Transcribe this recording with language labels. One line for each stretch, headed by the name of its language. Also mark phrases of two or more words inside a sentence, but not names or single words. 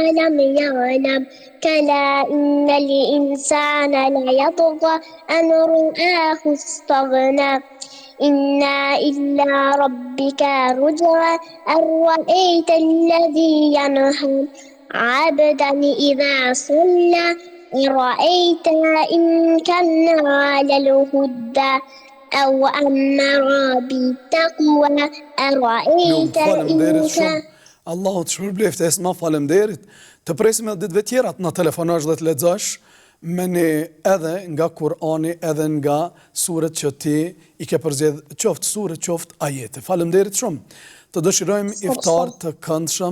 Arabic: لم يعلم كلا إن الإنسان ليطغى أن رآه استغنى إنا إلى ربك رجعى أرأيت الذي ينهى عبدا إذا صلى أرأيت إن كان على الهدى أو أمر بالتقوى أرأيت إن كان
Albanian: Allahu të shpërbleft e s'ma falemderit. Të presim edhe ditëve tjerat në telefonash dhe të lexosh me një edhe nga Kurani, edhe nga surët që ti i ke përzgjedh, qoftë surë, qoftë ajete. Falemderit shumë. Të dëshirojmë iftar të këndshëm.